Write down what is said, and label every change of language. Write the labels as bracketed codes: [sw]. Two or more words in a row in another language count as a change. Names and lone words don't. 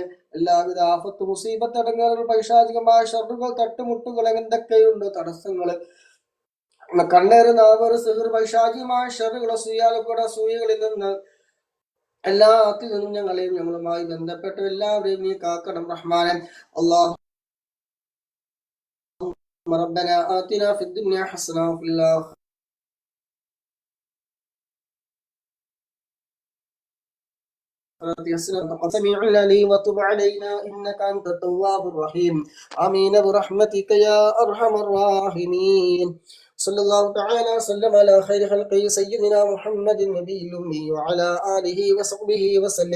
[ml] എല്ലാവിധ ആഫത്ത്, മുസീബത്ത്, അടങ്ങുകൾ, പൈശാചികമായ ഷർറുകൾ, തട്ടുമുട്ടുകൾ എന്തൊക്കെയുണ്ടോ തടസ്സങ്ങള്, കണ്ണേറ്, നാവേറ്, സിഹർ, പൈശാചികമായ ഷർറുകളെ, സൂയകളിൽ നിന്ന് എല്ലാത്തിൽ നിന്നും ഞങ്ങളെയും ഞങ്ങളുമായി ബന്ധപ്പെട്ട എല്ലാവരെയും നീ കാക്കണം റഹ്മാനൻ. [ar] اللهم ربنا آتنا في الدنيا حسنة وفي آخرة سميع العليم وتب علينا إنك أنت التواب الرحيم. آمين برحمتك يا أرحم الراحمين. صلى الله تعالى وسلم على خير خلقه سيدنا محمد النبي الأمي وعلى آله وصحبه وسلم.